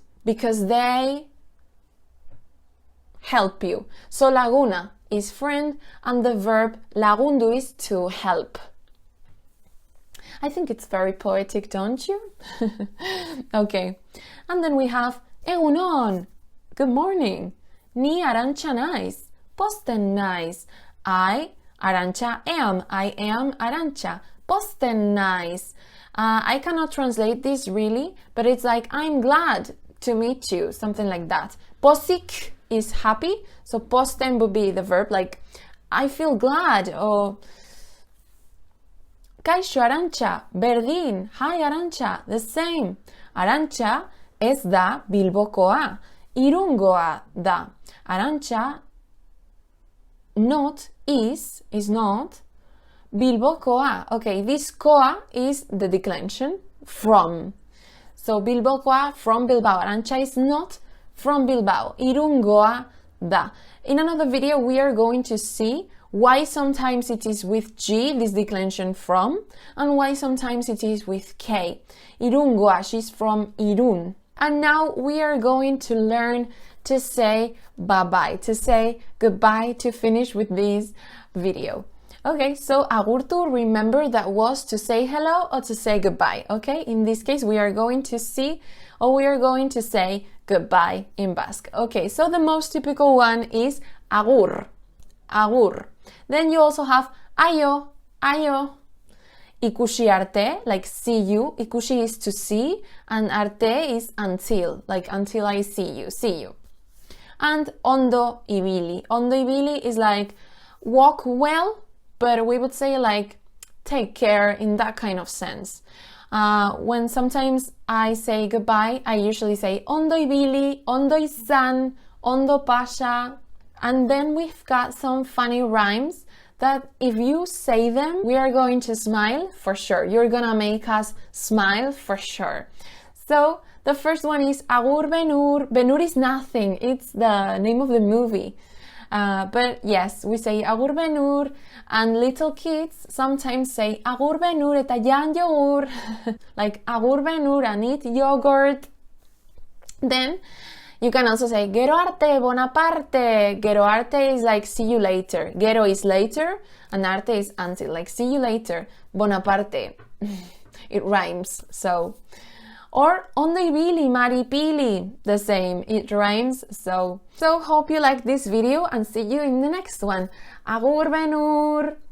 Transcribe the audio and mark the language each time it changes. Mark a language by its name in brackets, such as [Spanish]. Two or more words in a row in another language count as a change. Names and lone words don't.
[English] Because they help you. So laguna is friend and the verb lagundu is to help. I think it's very poetic, don't you? Okay. And then we have Egunon, good morning. [Basque] Ni Arantxa naiz, posten naiz. [English] I, Arantxa, am. I am Arantxa, [Basque] posten naiz. [English] I cannot translate this really, but it's like, I'm glad to meet you, something like that. Posik is happy, so posten would be the verb, like, I feel glad, or [Basque] Kaixo Arantxa, berdin, [English] hi Arantxa, the same. [Basque] Arantxa ez da Bilbokoa, Irungoa da. [English] Arantxa not is not Bilbokoa. Okay, this koa is the declension from. So Bilbokoa from Bilbao. Arantxa is not from Bilbao. [Basque] Irungoa da. [English] In another video, we are going to see why sometimes it is with G, this declension from, and why sometimes it is with K. Irungoa, she's from Irun. And now we are going to learn to say bye-bye, to say goodbye, to finish with this video. Okay, so agurtu, remember that was to say hello or to say goodbye, okay? In this case, we are going to see, or we are going to say goodbye in Basque. Okay, so the most typical one is [Basque] agur, agur. [English] Then you also have [Basque] aio, aio. Ikusi arte, [English] like see you. Ikusi is to see, and arte is until, like until I see you, see you. [Basque] And ondo ibili. Ondo ibili [English] is like walk well, but we would say like take care in that kind of sense. When sometimes I say goodbye, I usually say [Basque] ondo ibili, ondo izan, ondo pasha. [English] And then we've got some funny rhymes that if you say them, we are going to smile for sure. You're gonna make us smile for sure. So the first one is [Basque] agur benur. [English] Benur is nothing. It's the name of the movie. But yes, we say [Basque] agur benur, [English] and little kids sometimes say [Basque] agur benur eta jan yogur, [English] like [Basque] agur benur [English] and eat yogurt. Then you can also say [Basque] gero arte, bonaparte. Gero arte [English] is like see you later. Gero is later, and arte is until, like see you later. Bonaparte. It rhymes, so. [Basque] Or ondo ibili, maripili, [English] the same, it rhymes, so hope you like this video and see you in the next one. [Basque] Agur benur!